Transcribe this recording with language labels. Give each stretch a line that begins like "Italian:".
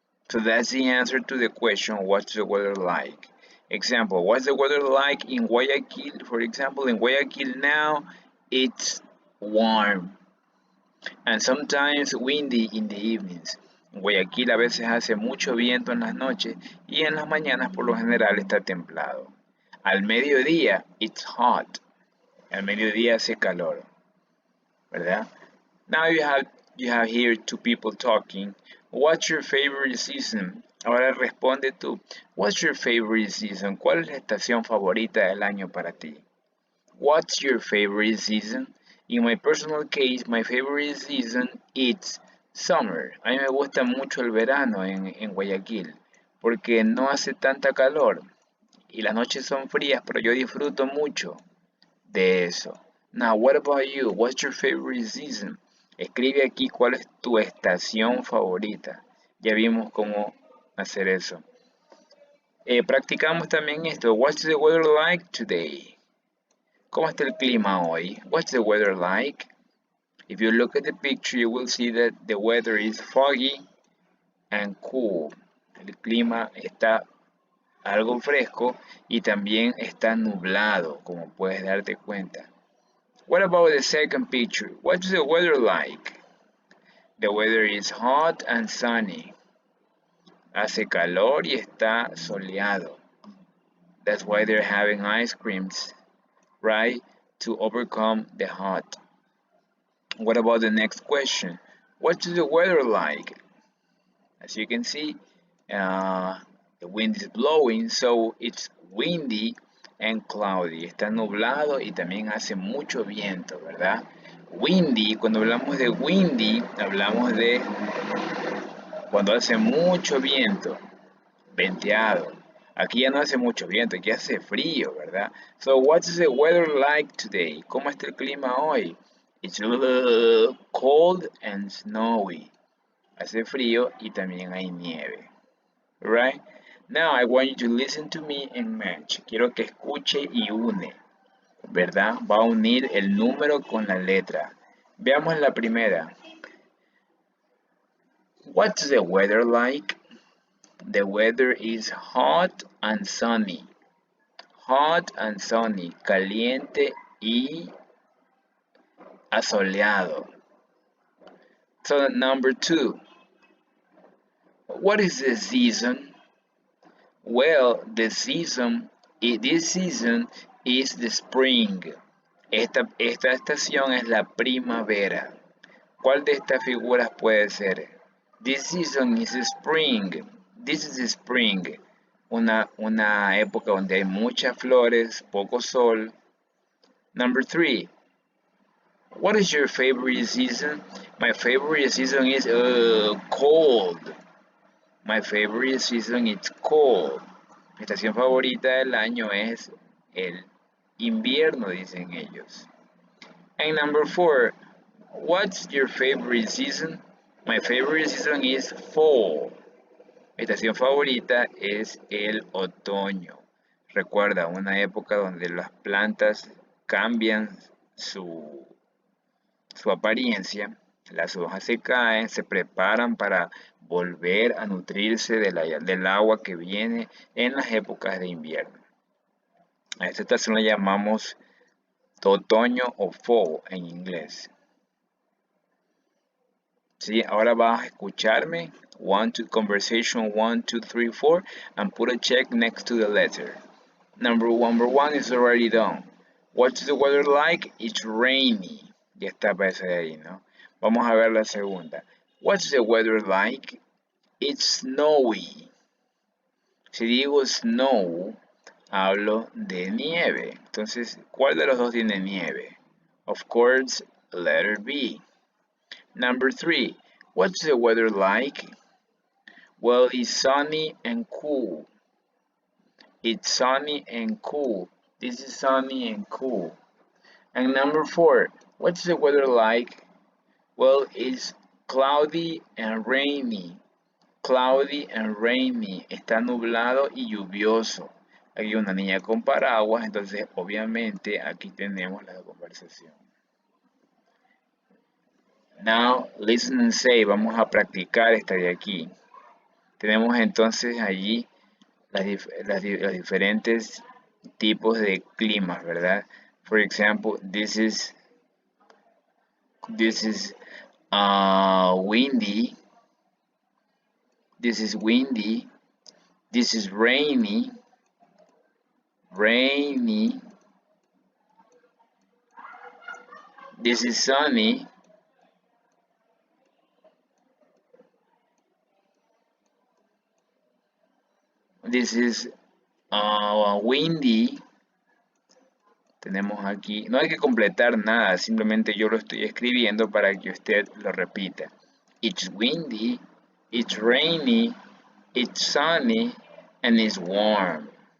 English: So that's the answer to the question, what's the weather like? Example, what's the weather like in Guayaquil? For example, in Guayaquil now, it's warm and sometimes windy in the evenings.
Spanish: En Guayaquil a veces hace mucho viento en las noches y en las mañanas por lo general está templado. Al mediodía,
English: it's hot.
Spanish: Al mediodía hace calor, ¿verdad?
English: Now you have here two people talking. What's your favorite season?
Spanish: Ahora responde tú.
English: What's your favorite season?
Spanish: ¿Cuál es la estación favorita del año para ti?
English: What's your favorite season? In my personal case, my favorite season is summer.
Spanish: A mí me gusta mucho el verano en Guayaquil porque no hace tanta calor y las noches son frías, pero yo disfruto mucho de eso.
English: Now, what about you? What's your favorite season?
Spanish: Escribe aquí cuál es tu estación favorita. Ya vimos cómo hacer eso. Practicamos también esto.
English: What's the weather like today?
Spanish: ¿Cómo está el clima hoy?
English: What's the weather like? If you look at the picture, you will see that the weather is foggy and cool.
Spanish: El clima está algo fresco y también está nublado, como puedes darte cuenta.
English: What about the second picture? What's the weather like? The weather is hot and sunny.
Spanish: Hace calor y está soleado.
English: That's why they're having ice creams, right? To overcome the hot. What about the next question? What's the weather like? As you can see, the wind is blowing, so it's windy and cloudy.
Spanish: Está nublado y también hace mucho viento, ¿verdad? Windy, cuando hablamos de windy, hablamos de cuando hace mucho viento, venteado. Aquí ya no hace mucho viento, aquí hace frío, ¿verdad?
English: So, what's the weather like today?
Spanish: ¿Cómo está el clima hoy?
English: It's cold and snowy.
Spanish: Hace frío y también hay nieve.
English: Right? Now I want you to listen to me and match.
Spanish: Quiero que escuche y une, ¿verdad? Va a unir el número con la letra. Veamos la primera.
English: What's the weather like? The weather is hot and sunny. Hot and sunny.
Spanish: Caliente y asoleado.
English: So number 2. What is the season? Well, this season is the spring.
Spanish: Esta estación es la primavera. ¿Cuál de estas figuras puede ser?
English: This season is spring. This is spring.
Spanish: Una época donde hay muchas flores, poco sol.
English: Number 3. What is your favorite season? My favorite season is cold. My favorite season is cold.
Spanish: Mi estación favorita del año es el invierno, dicen ellos.
English: And number 4, what's your favorite season? My favorite season is fall.
Spanish: Mi estación favorita es el otoño. Recuerda, una época donde las plantas cambian su apariencia, las hojas se caen, se preparan para volver a nutrirse del agua que viene en las épocas de invierno. A esta estación la llamamos otoño o fall en inglés. ¿Sí? Ahora vas a escucharme.
English: Conversation 1, 2, 3, 4 and put a check next to the letter. Number one is already done. What's the weather like? It's rainy.
Spanish: Ya está para ese de ahí, ¿no? Vamos a ver la segunda.
English: What's the weather like? It's snowy.
Spanish: Si digo snow, hablo de nieve. Entonces, ¿cuál de los dos tiene nieve?
English: Of course, letter B. Number 3. What's the weather like? Well, it's sunny and cool. It's sunny and cool. This is sunny and cool. And number 4. What's the weather like? Well, it's cloudy and rainy. Cloudy and rainy.
Spanish: Está nublado y lluvioso. Aquí hay una niña con paraguas, entonces obviamente aquí tenemos la conversación.
English: Now, listen and say.
Spanish: Vamos a practicar esta de aquí. Tenemos entonces allí los diferentes tipos de climas, ¿verdad?
English: For example, this is windy. This is windy. This is rainy. Rainy. This is sunny. This is windy.
Spanish: Tenemos aquí, no hay que completar nada, simplemente yo lo estoy escribiendo para que usted lo repita.
English: It's windy, it's rainy, it's sunny, and it's warm.